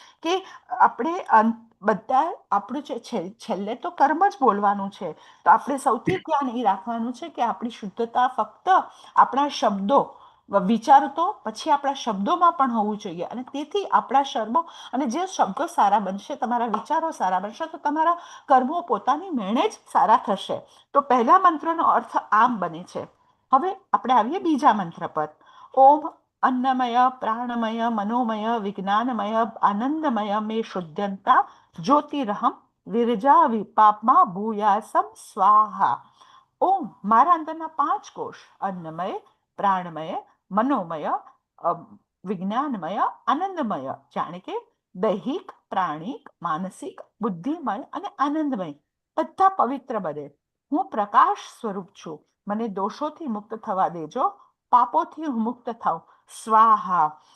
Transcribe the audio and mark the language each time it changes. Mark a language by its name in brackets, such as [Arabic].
[Gujarati] કે આપણે બધા આપણું છેલ્લે તો કર્મ જ બોલવાનું છે, તો આપણે સૌથી ધ્યાન એ રાખવાનું છે કે આપણી શુદ્ધતા ફક્ત આપણા શબ્દો, વિચાર તો પછી આપણા શબ્દોમાં પણ હોવું જોઈએ. અને તેથી આપણા શબ્દો, અને જે શબ્દો સારા બનશે, તમારા વિચારો સારા બનશે, તો તમારા કર્મો પોતાની મેળે જ સારા થશે. તો પહેલા મંત્રનો અર્થ આમ બને છે. હવે આપણે આવીએ બીજા મંત્ર પર. [Sanskrit] ઓમ अन्नमय प्राणमय मनोमय विज्ञानमय आनंदमय में शुद्धंता ज्योतिरहम विरजा विपापमा भूयासम स्वाहा. [Gujarati] ओम, મારા અંદરના 5 કોષ અન્નમય, પ્રાણમય, મનોમય, વિજ્ઞાનમય, આનંદમય, જાણે કે દૈહિક, પ્રાણિક, માનસિક, બુદ્ધિમય અને આનંદમય, બધા પવિત્ર બને. હું પ્રકાશ સ્વરૂપ છું, મને દોષોથી મુક્ત થવા દેજો, પાપોથી હું મુક્ત થાઉં, સ્વાહા.